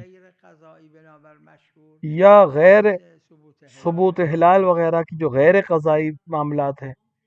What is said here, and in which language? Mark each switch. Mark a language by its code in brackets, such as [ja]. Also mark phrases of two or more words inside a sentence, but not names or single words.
[fa] غیر قضائی بنابر مشهور یا غیر مثل [ur] ثبوت ہلال وغیرہ کی جو غیر قضائی معاملات ہیں.